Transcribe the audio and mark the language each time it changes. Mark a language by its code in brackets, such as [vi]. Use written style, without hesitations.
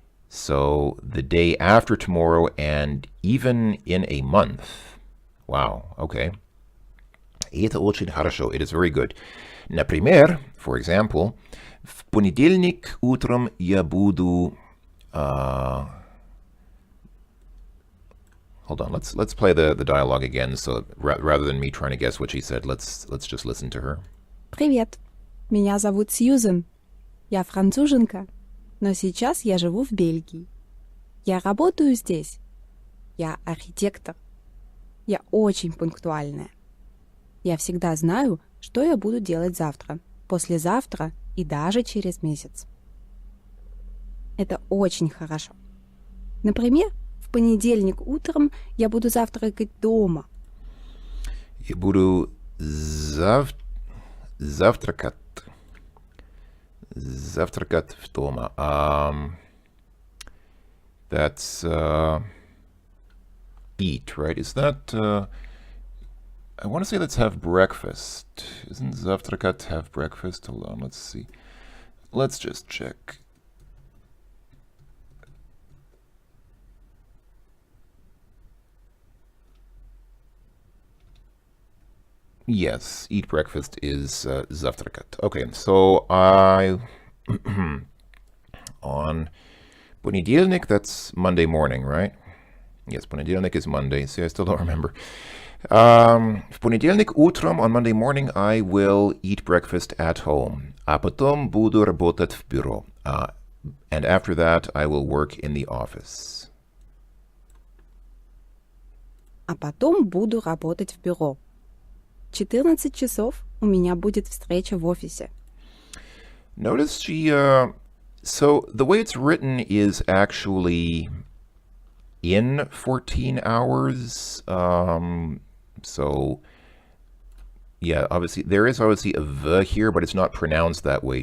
[en] So the day after tomorrow and even in a month. Wow, okay. [ru] И это очень хорошо. [en] It is very good. [ru] Например, [en] for example, [ru] в понедельник утром я буду... [en] Hold on, let's play the dialogue again. So rather than me trying to guess what she said, let's just listen to her. [ru] Привет, меня зовут Сьюзен. Я француженка, но сейчас я живу в Бельгии. Я работаю здесь. Я архитектор. Я очень пунктуальная. Я всегда знаю, что я буду делать завтра, послезавтра и даже через месяц. Это очень хорошо. Например, в понедельник утром я буду завтракать дома. Я буду завтракать дома. That's [en] eat, right? Is that, I want to say let's have breakfast. Isn't завтракать have breakfast? Hold on, let's see. Let's just check. Yes, eat breakfast is завтракать. Okay, so on понедельник, that's Monday morning, right? Yes, понедельник is Monday. See, I still don't remember. [ru] В понедельник утром, [en] on Monday morning, I will eat breakfast at home. [ru] А потом буду работать в бюро. [en] And after that, I will work in the office. [ru] А потом буду работать в бюро. 14 часов у меня будет встреча в офисе. [en] Notice she, so the way it's written is actually in 14 hours. So, yeah, obviously, there is obviously a V here, but it's not pronounced that way.